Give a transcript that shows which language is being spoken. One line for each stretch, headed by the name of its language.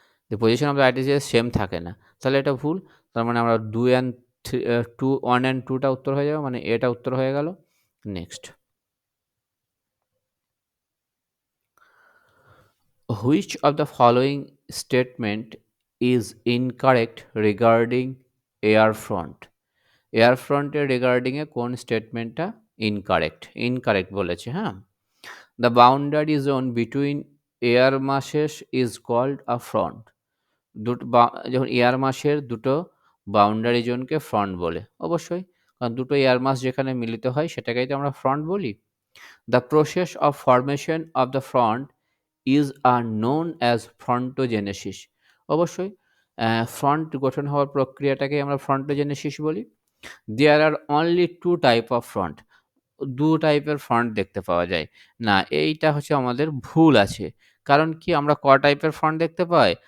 English: The position of the article same
Bangla: থাকে না। তাহলে এটা ভুল। তার মানে আমরা 2 অ্যান্ড 2 1 অ্যান্ড 2 টা উত্তর হয়ে যাবে। মানে এটা উত্তর হয়ে গেল। Next.
English: Which of the following statement is incorrect regarding air front?
Bangla: Air ফ্রন্টের রিগার্ডিং এ কোন স্টেটমেন্টটা ইনকারেক্ট? ইনকারেক্ট বলেছে, হ্যাঁ?
English: The boundary zone between air masses is called a front.
Bangla: যখন এয়ার মাসের দুটো বাউন্ডারি জোনকে ফ্রন্ট বলে। অবশ্যই। কারণ দুটো এয়ার মাস যেখানে মিলিত হয় সেটাকেই তো আমরা ফ্রন্ট বলি।
English: The process of formation of the front is known as frontogenesis.
Bangla: অবশ্যই ফ্রন্ট গঠন হওয়ার প্রক্রিয়াটাকেই আমরা ফ্রন্টোজেনেসিস বলি।
English: There are only 2 type of front.
Bangla: ২ টাইপের ফ্রন্ট দেখতে পাওয়া যায়। না, এইটা হচ্ছে আমাদের ভুল আছে। কারণ কি আমরা টাইপের ফ্রন্ট দেখতে পাই?